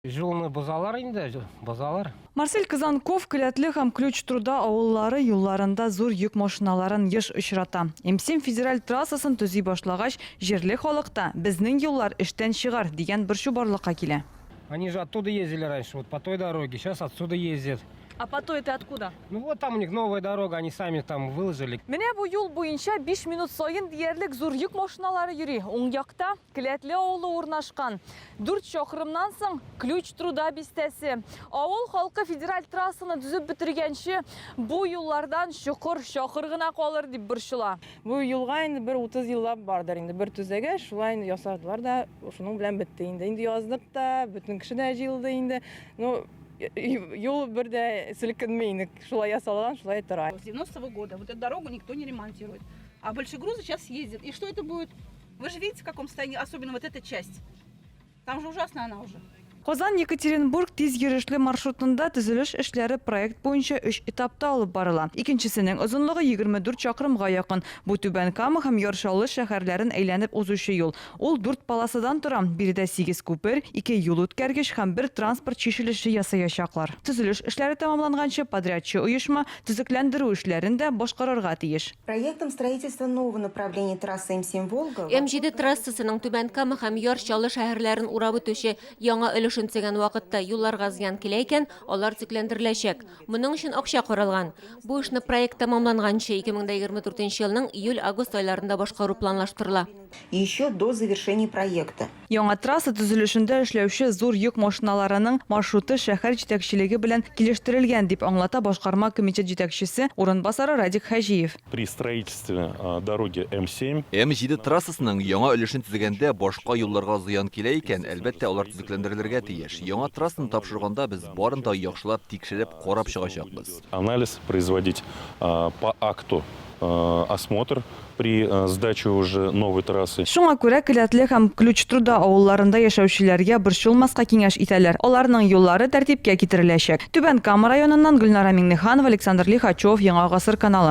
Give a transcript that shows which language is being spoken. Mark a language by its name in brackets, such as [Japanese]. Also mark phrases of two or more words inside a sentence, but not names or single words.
[Tatar] Жолны бозалар инде, бозалар. Марсель Казанков Келәтле һәм Ключ труда авыллары юлларында зур йөк машиналарын еш очрата. М7 федераль трассасын төзи башлагач, җирле халыкта безнең юллар эштән чыгар дигән бер барлыкка килә. [Russian] Они же оттуда ездили раньше, вот по той дороге, сейчас отсюда ездят. А по той это откуда? Ну вот там у них новая дорога, они сами там выложили. [Tatar] Менә бу юл буенча 5 минут сайын диярлек зур йөк машиналары йөри. Уң якта Келәтле авылы урнашкан. 4 чакрымнан соң Ключ труда бистәсе. Авыл халкы федераль трассаны төзеп бетергәнче бу юллардан чакыр гына калыр дип борчыла. Бу юлга инде 30 еллап бардыр инде. Бер төзәгә шулай инде ясадылар да, шуның белән бетте инде. Инде яздык та, бөтен кеше дә җыелды инде. Ну, юл бер дә селкенмәй инде. Шулай ясалган, шулай тора. [Russian] С 90-го года вот эту дорогу никто не ремонтирует. А большегрузы сейчас ездят. И что это будет? Вы же видите, в каком состоянии, особенно вот эта часть. Там же ужасно она уже. [Tatar] Казан-Екатеринбург тиз йөрешле маршрутында төзелеш эшләре проект буенча 3 этапта алып барыла. Икенчесенең озынлыгы 24 чакрымга якын. Бу Түбән Кама һәм Яршаулы шәһәрләрен әйләнеп узучы юл. Ул 4 полосадан тора. Биредә 8 күпер, 2 юл үткәргеч һәм 1 транспорт чишелеше ясаячаклар. Төзелеш эшләре тәмамланганчы подрядчы оешма төзекләндерү эшләрен дә башкарырга тиеш. [Russian] Проектом строительства нового направления трассы М7 Волга [Tatar] М7 трассасының Түбән Кама һәм Яршаулы шәһәрләрен урап үтүче яңа өлешен тегән вакытта юлларга зыян килә икән, алар төзекләндереләчәк. Моның өчен акча каралган. Бу эшне проект тәмамланганчы 2024 елның июль-август айларында башкару планлаштырыла. [Russian] и еще до завершения проекта. [Tatar] Яңа трасса төзелешендә эшләүче зур йөк машиналарының маршруты шәһәр җитәкчелеге белән килештерелгән дип аңлата башкарма комитет җитәкчесе урынбасары Радик Хаҗиев. [Russian] При строительстве дороги М7 [Tatar] М7 трассасының яңа өлешен төзегәндә башка юлларга зыян килә икән, әлбәттә алар төзекләндерелергә тиеш. Яңа трассаны тапшырганда без барын да яхшылап тикшереп карап чыгачакбыз. [Russian] анализ производить по акту осмотр при сдаче уже новой трассы. [Tatar] Шуңа күрә Келәтле һәм Ключ труда авылларында яшәүчеләргә борчылмаска киңәш итәләр. Аларның юллары тәртипкә китереләчәк. Түбән Кама районыннан Гөлнара Миңнеханова, Александр Лихачев, Яңа гасыр каналы.